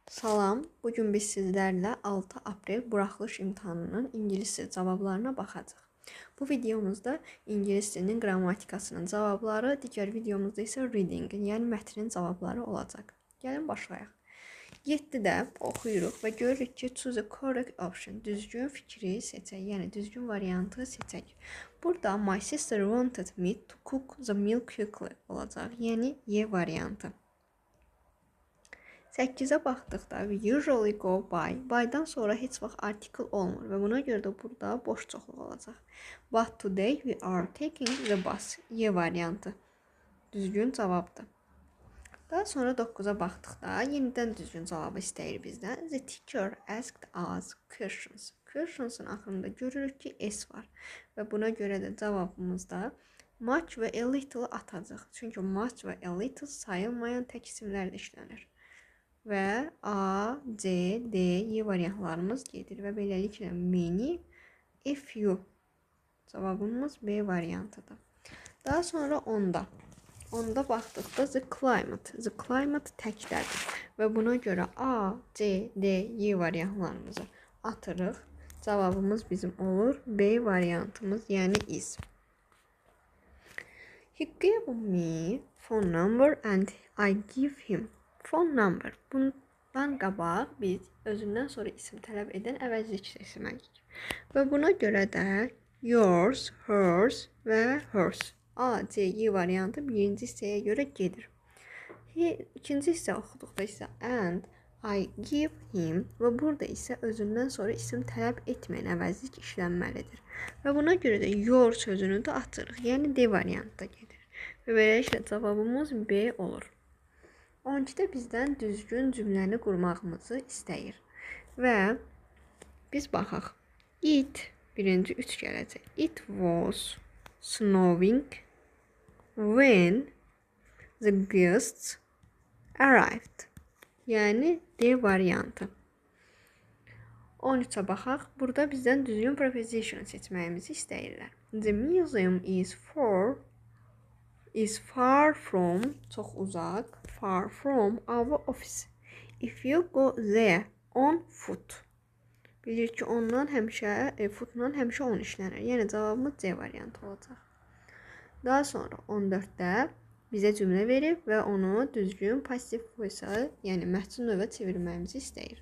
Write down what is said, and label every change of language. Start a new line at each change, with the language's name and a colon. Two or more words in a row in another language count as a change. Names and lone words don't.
Azerbaijani: Salam, bugün biz sizlərlə 6 aprel buraxılış imtahanının ingilis dili cavablarına baxacağıq. Bu videomuzda ingilis dilinin qrammatikasının cavabları, digər videomuzda isə reading, yəni mətnin cavabları olacaq. Gəlin başlayaq. 7-də oxuyuruq və görürük ki,
English: choose a correct option,
Azerbaijani: düzgün fikri seçək, yəni düzgün variantı seçək. Burada
English: my sister wanted me to cook the meal quickly
Azerbaijani: olacaq, yəni Y variantı. 8-ə baxdıqda
English: we usually go by'dan
Azerbaijani: sonra heç vaxt article olmur və buna görə də burada boş çoxluq olacaq.
English: But today we are taking the bus.
Azerbaijani: Y variantı düzgün cavabdır. Daha sonra 9-a baxdıqda yenidən düzgün cavabı istəyir bizdən.
English: The teacher asked us questions.
Azerbaijani: Questions'ın axırında görürük ki S var və buna görə də cavabımızda much və
English: a little
Azerbaijani: atacaq. Çünki much və
English: a little
Azerbaijani: sayılmayan tək isimlərlə işlənir. Və A, C, D, Y variantlarımız gedir və beləliklə
English: many, a few
Azerbaijani: cavabımız B variantıdır. Daha sonra 10'da baxdıqda
English: the climate
Azerbaijani: təkdədir və buna görə A, C, D, Y variantlarımızı atırıq. Cavabımız bizim olur B variantımız, yəni is.
English: He gave me phone number and I give him phone number.
Azerbaijani: Bundan qabaq biz özündən sonra isim tələb edən əvəzlik seçməliyik. Və buna görə də yours, hers və hers. A, C, Y variantı birinci hissəyə görə gedir. İkinci hissə oxuduqda isə
English: and I give him
Azerbaijani: və burada isə özündən sonra isim tələb etməyən əvəzlik işlənməlidir. Və buna görə də your sözünü də atırıq. Yəni D variantı da gedir. Və beləliklə cavabımız B olur. 12'də bizdən düzgün cümləni qurmağımızı istəyir. Və biz baxaq. It birinci 3 gələcək.
English: It was snowing when the guests arrived.
Azerbaijani: Yəni D variantı. 13'ə baxaq. Burada bizdən düzgün preposition seçməyimizi istəyirlər.
English: The museum is far from,
Azerbaijani: çox uzaq,
English: far from our office. If you go there on foot.
Azerbaijani: Bilir ki, ondan footla həmişə 10 işlənir. Yəni cavabımız C variantı olacaq. Daha sonra 14'də bizə cümlə verib və onu düzgün
English: passive voice-
Azerbaijani: a, yəni məhsul növə çevirməyimizi istəyir.